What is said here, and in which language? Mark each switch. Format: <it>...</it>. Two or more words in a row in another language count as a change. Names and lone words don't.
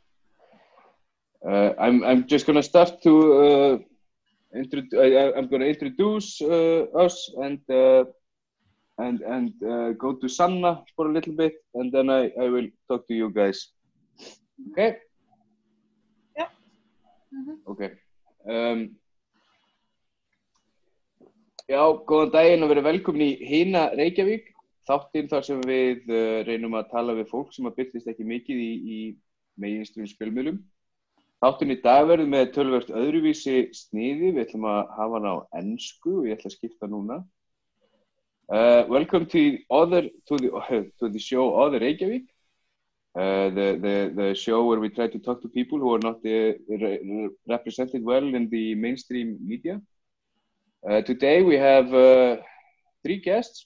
<en>I'm just gonna start to I'm gonna introduce us and go to Sanna for a little bit, and then I will talk to you guys. Okay? Yeah. Mm-hmm. Okay.</en> <is>Já, góðan daginn og verið velkomin í Hin Reykjavík, þáttinn þar sem við reynum að tala við fólk sem birtist ekki mikið í meginstraumsmiðlum. Þáttinn í dag verður með töluvert öðruvísi sniði, við ætlum að hafa hann á ensku og ég ætla að skipta núna.</is> <en>Welcome to the show Other Reykjavík, the show where we try to talk to people who are not represented well in the mainstream media. Today we have 3 guests.</en>